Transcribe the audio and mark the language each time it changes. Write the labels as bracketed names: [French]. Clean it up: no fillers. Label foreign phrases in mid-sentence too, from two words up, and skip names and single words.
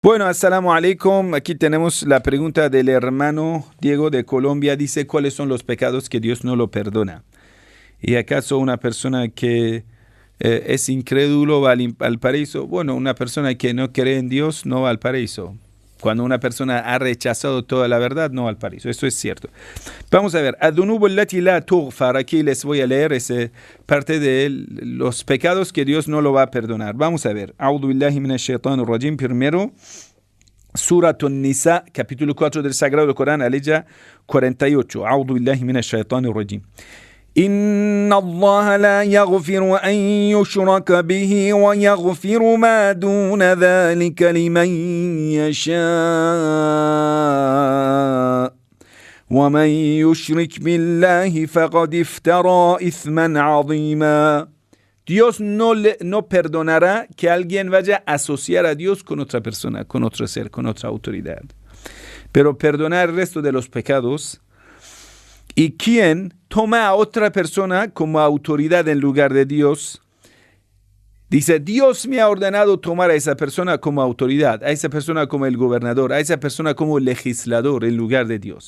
[Spanish] Bueno, [Arabic] السلام عليكم. [Spanish] Aquí tenemos la pregunta del hermano Diego de Colombia. Dice, ¿cuáles son los pecados que Dios no lo perdona? ¿Y acaso una persona que es incrédulo va al paraíso? Bueno, una persona que no cree en Dios no va al paraíso. Cuando una persona ha rechazado toda la verdad, no va al paraíso. Eso es cierto. Vamos a ver. [Arabic] الذنوب التي لا تغفر. [Spanish] Aquí les voy a leer esa parte de los pecados que Dios no lo va a perdonar. Vamos a ver. [Arabic] أعوذ بالله من الشيطان الرجيم. [Spanish] Primero, Surat An-Nisa, capítulo 4 del Sagrado Corán, aleya 48. [Arabic] أعوذ بالله من الشيطان الرجيم. إن الله لا يغفر أن يشرك به ويغفر ما دون ذلك لمن يشاء ومن يشرك بالله فقد افترى إثما عظيما. [Spanish] Dios no perdonará que alguien vaya a asociar a Dios con otra persona, con otro ser, con otra autoridad. Pero perdonar el resto de los pecados. Y quien toma a otra persona como autoridad en lugar de Dios, dice, Dios me ha ordenado tomar a esa persona como autoridad, a esa persona como el gobernador, a esa persona como legislador en lugar de Dios.